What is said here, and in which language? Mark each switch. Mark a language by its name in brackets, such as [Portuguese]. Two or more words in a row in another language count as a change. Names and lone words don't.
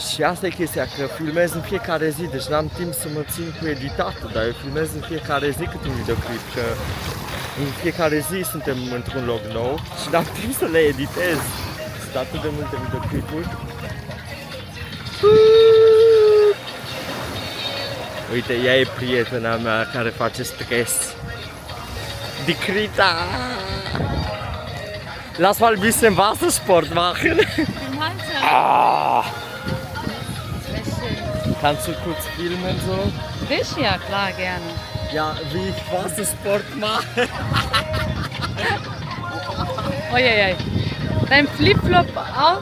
[Romanian] Și asta e chestia, că filmez în fiecare zi, deci n-am timp să mă țin cu editatul, dar eu filmez în fiecare zi câte un videoclip, că în fiecare zi suntem într-un loc nou și n-am timp să le editez. Sunt atât de multe videoclipuri. Uite, ea e prietena mea care face stres. Dicrita! [German] Lass mal ein bisschen Wassersport machen. Gemeinsam. Ah! Sehr schön. Kannst du kurz filmen so? Wisch? Ja, klar, gerne. Ja, wie ich Wassersport mache. Uiuiui. Dein Flipflop auch?